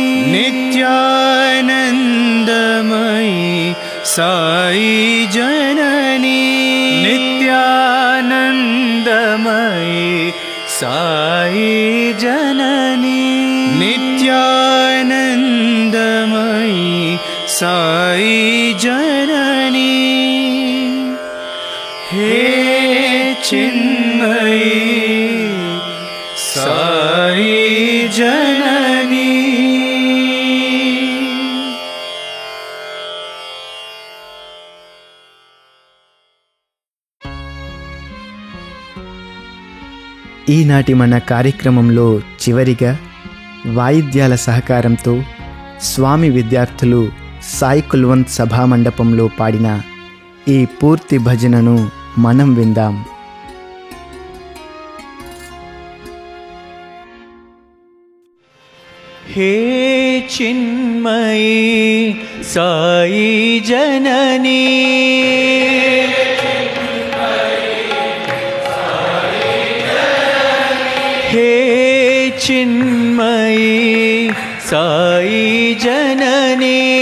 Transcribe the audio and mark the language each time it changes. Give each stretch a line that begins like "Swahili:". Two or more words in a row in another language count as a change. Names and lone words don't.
Sanskrit: नित्यानन्दमयी साई जननी, नित्यानन्दमयी साई जननी, नित्यानन्दमयी साई जननी, हे चिन्मयी साई जननी.
Telugu: ఈనాటి మన కార్యక్రమంలో చివరిగా వాయిద్యాల సహకారంతో స్వామి విద్యార్థులు సాయి కుల్వంత్ సభామండపంలో పాడిన ఈ పూర్తి భజనను మనం విందాం.
Sanskrit: हे चिन्मयी साई जननी, हे चिन्मयी साई जननी,